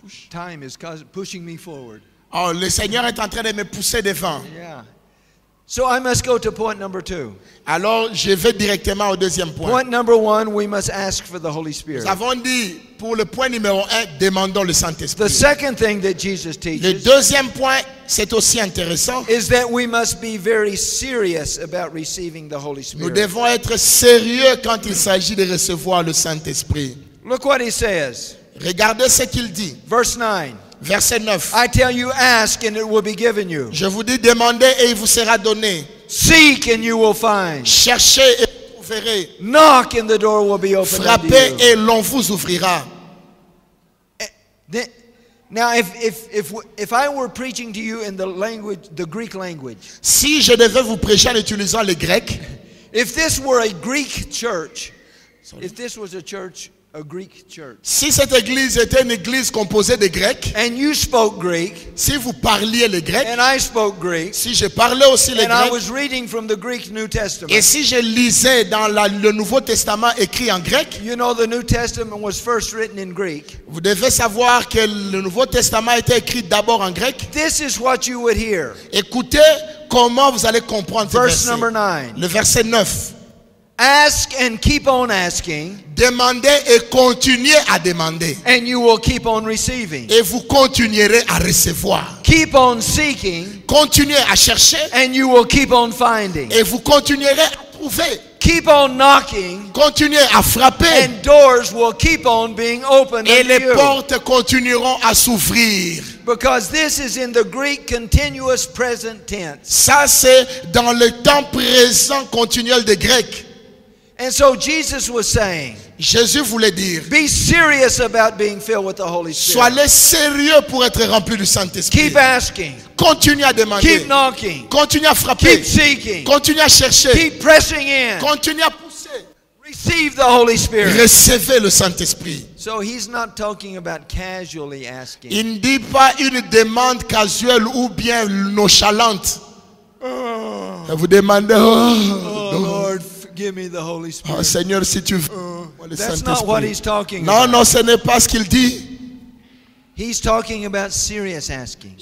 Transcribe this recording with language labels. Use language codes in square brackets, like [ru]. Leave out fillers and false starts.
[en] Time is pushing me forward. [fr] Oh, le Seigneur est en train de me pousser devant. Yeah. [en] So I must go to point number 2. [fr] Alors, je vais directement au deuxième point. [en] Point number 1, we must ask for the Holy Spirit. [fr] Nous avons dit, pour le point numéro 1, demandons le [en] The [fr] Saint-Esprit. [en] second thing that Jesus [fr] Le [en] teaches [fr] deuxième point, c'est aussi intéressant. [en] is that we must be very serious about receiving the Holy [fr] Nous [en] Spirit. [fr] devons être sérieux quand il s'agit de recevoir le Saint-Esprit. [en] Look what he says. [fr] Regardez ce qu'il dit. [en] Verse 9. [fr] Verset 9. [en] I tell you, ask and it will be given you. [fr] Je vous dis, demandez et il vous sera donné. [en] Seek and you will find. [fr] Cherchez et vous trouverez. [en] Knock and the door will be opened unto [fr] Frappez [en] you. [fr] et l'on vous ouvrira. [en] Now, if I were preaching to you in the language, the Greek language, [fr] Si je devais vous prêcher en utilisant le grec, [en] if this were a Greek church, if this was a church, a Greek church, [fr] si cette église était une église composée de grecs, [en] and you spoke Greek, [fr] si vous parliez le grec, [en] and I spoke Greek, [fr] si je parlais aussi le [en] and I [fr] grec, [en] was reading from the Greek New Testament. [fr] et si je lisais dans le Nouveau Testament écrit en grec, [en] You know, the New Testament was first written in Greek. [fr] vous devez savoir que le Nouveau Testament a été écrit d'abord en grec. [en] This is what you would hear. [fr] Écoutez comment vous allez comprendre ce [en] Verse number 9. [fr] Le verset 9. [en] Ask and keep on asking, [fr] Demandez et continuez à demander. [en] and you will keep on receiving. [fr] Et vous continuerez à recevoir. [en] Keep on seeking, [fr] Continuez à chercher [en] and you will keep on finding. [fr] et vous continuerez à trouver. [en] Keep on knocking, [fr] Continuez à frapper [en] and doors will keep on being opened [fr] et [en] unto [fr] les [en] you. [fr] portes continueront à s'ouvrir. [en] Because this is in the Greek continuous present tense. [fr] Ça, c'est dans le temps présent continuel des Grecs. [en] And so Jesus was saying, [fr] Jésus voulait dire, [en] be serious about being filled with the Holy Spirit. [fr] soyez sérieux pour être rempli du Saint-Esprit. [en] Keep asking, [fr] Continuez à demander. [en] keep knocking, [fr] Continuez à frapper. [en] keep seeking, [fr] Continuez à chercher. [en] keep pressing in. [fr] Continuez à pousser. [en] Receive the Holy Spirit. [fr] Recevez le Saint-Esprit. [en] So he's not talking about casually asking. [fr] Il ne dit pas une demande casuelle ou bien nonchalante. Vous demandez, [en] Oh Lord, give me the Holy Spirit. [fr] oh, Seigneur, si tu veux, le [en] That's not what he's [fr] Saint-Esprit. [en] talking [fr] Non, [en] about. [fr] non, ce n'est pas ce qu'il dit. [en] He's talking about serious asking.